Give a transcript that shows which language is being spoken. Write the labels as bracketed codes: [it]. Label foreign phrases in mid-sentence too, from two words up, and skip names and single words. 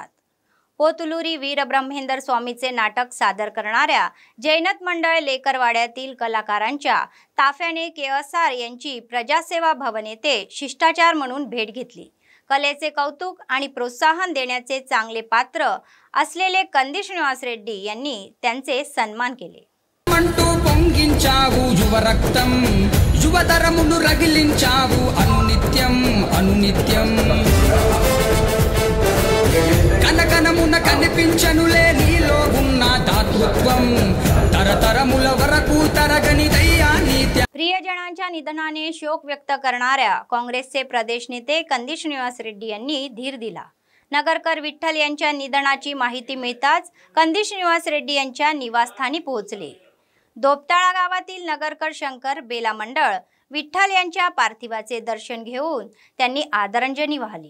[mr] पोतुलुरी वीर ब्रह्मेंदर स्वामीचे नाटक सादर करणाऱ्या जैनत मंडळ लेकरवाड्यातील कलाकारांच्या ताफ्याने केएसआर यांची प्रजासेवा भवन येथे शिष्टाचार म्हणून भेट घेतली। कलेचे कौतुक आणि प्रोत्साहन देण्याचे चांगले पात्र असलेले कंदी श्रीनिवास रेड्डी यांनी त्यांचे सन्मान केले। [te] మంటూ పొంగించావు యువ రక్తం యువతరమును రగిలించావు అనునిత్యం అనునిత్యం కనకనమున కనిపించనులే నీలో ఉన్న దాతృత్వం తరతరముల వరకు తరగనిదయ్యా నీ [mr] प्रियजनांच्या निधनाने शोक व्यक्त करणाऱ्या काँग्रेसचे प्रदेश नेते कंदी श्रीनिवास रेड्डी यांनी धीर दिला। नगरकर विठ्ठल यांच्या निधनाची माहिती मिळताच कंदी श्रीनिवास रेड्डी यांच्या निवासस्थानी पोहोचले। दोपताळा गावातील नगरकर शंकर बेला मंडळ विठ्ठल यांच्या पार्थिवाचे दर्शन घेऊन त्यांनी आदरांजली वाहिली।